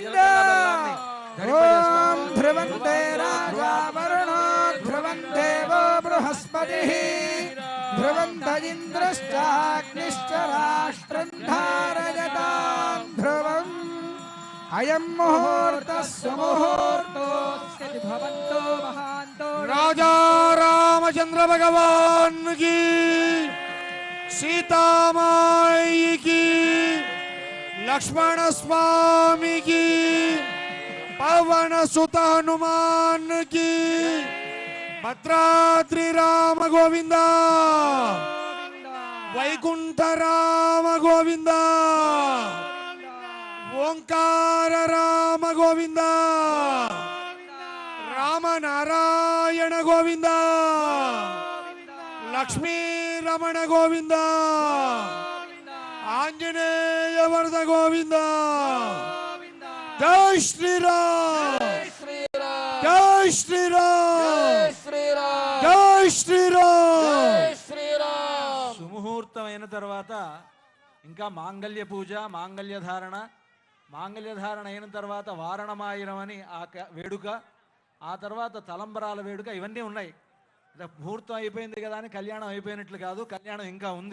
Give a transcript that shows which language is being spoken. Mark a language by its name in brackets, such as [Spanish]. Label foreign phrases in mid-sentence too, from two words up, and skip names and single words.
[Sanskrit] ధ్రువంతే రాజా వరుణో ధ్రువందేవో బృహస్పతిః ధ్రువంత ఇంద్రశ్చాగ్నిశ్చ రాష్ట్రం ధారయతాం ధ్రువం అయం ముహూర్తః సుముహూర్తోస్య భవంతో మహాంతో. [Hindi] రాజా రామచంద్ర భగవాన్ की, सीतामाई की, लक्ष्मण स्वामी की, पवन सुत हनुमान की, भद्राद्रि राम गोविंदा, वैकुंठ राम गोविंदा, ओंकार राम गोविंदा, राम नारायण गोविंदा, लक्ष्मी रमण गोविंदा, आंजनेय वरद गोविंदा. जय श्री राम, जय श्री राम, जय श्री राम. [Telugu] సుముహూర్తం అయిన తర్వాత ఇంకా మాంగళ్య పూజ, మాంగళ్య ధారణ, మాంగళ్య ధారణ అయిన తర్వాత వారణమాయనం అని ఆ వేడుక, ఆ తర్వాత తలంబరాల వేడుక, ఇవన్నీ ఉన్నాయి. ముహూర్తం అయిపోయింది కదా అని కళ్యాణం అయిపోయినట్లు కాదు, కళ్యాణం ఇంకా ఉంది.